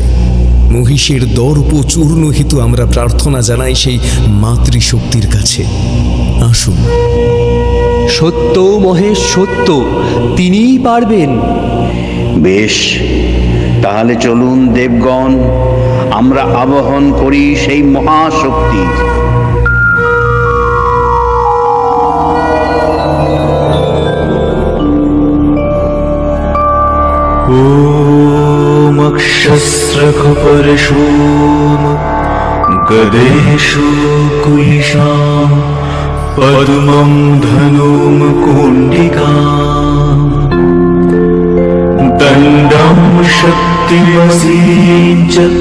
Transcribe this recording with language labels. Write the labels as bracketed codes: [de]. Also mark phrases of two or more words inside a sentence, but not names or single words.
[bn] মহিষের দর্প চূর্ণ হেতু আমরা প্রার্থনা জানাই সেই মাতৃশক্তির কাছে। আসুন। সত্য মহেশ সত্য, তিনিই পারবেন। বেশ, তাহলে চলুন দেবগণ, আমরা আবাহন করি সেই মহাশক্তি। [sa] ॐ अक्षस्रखपरशूम गदेषु कुलिशां पद्मं धनुं कुण्डिकां दण्डं शक्तिमसीं च